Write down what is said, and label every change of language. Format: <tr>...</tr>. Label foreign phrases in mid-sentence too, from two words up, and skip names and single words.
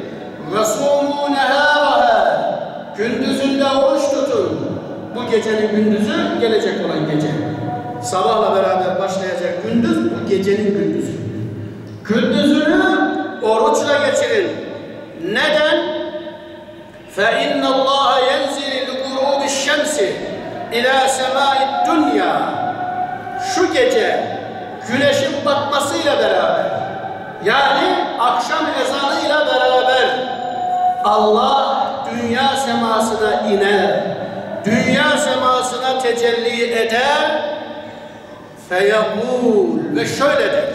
<ar>وصوموا نهارها,</ar> <tr>gündüzünde oruç tutun. Bu gecenin gündüzü gelecek olan gece. Sabahla beraber başlayacak gündüz bu gecenin gündüzü. Gündüzünü oruçla geçirin. Neden?</tr> <ar>فَاِنَّ اللّٰهَ يَنْزِلِ لِغُرُوبِ الشَّمْسِ اِلَى سَمَاءِ الدُّنْيَا.</ar> <tr>Şu gece güneşin batmasıyla beraber, yani akşam ezanıyla beraber Allah dünya semasına iner, dünya semasına tecelli eder, feyekûl, ve şöyle der.</tr>